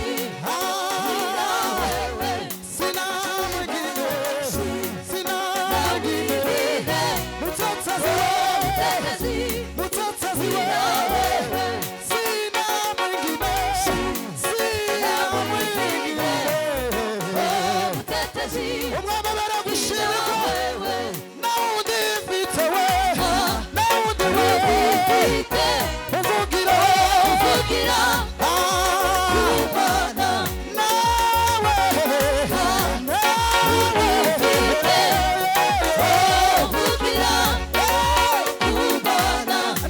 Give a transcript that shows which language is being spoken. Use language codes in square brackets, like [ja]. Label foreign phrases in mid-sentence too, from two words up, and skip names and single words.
[sw] Ila wewe. Sina mwingine. Sina mwingine. Utetezi wewe. Sina mwingine. Sina mwingine. [rw] Umwami baragushima nawundi mfite we nawundi we uvugira Imana nawe mfite uvugira Imana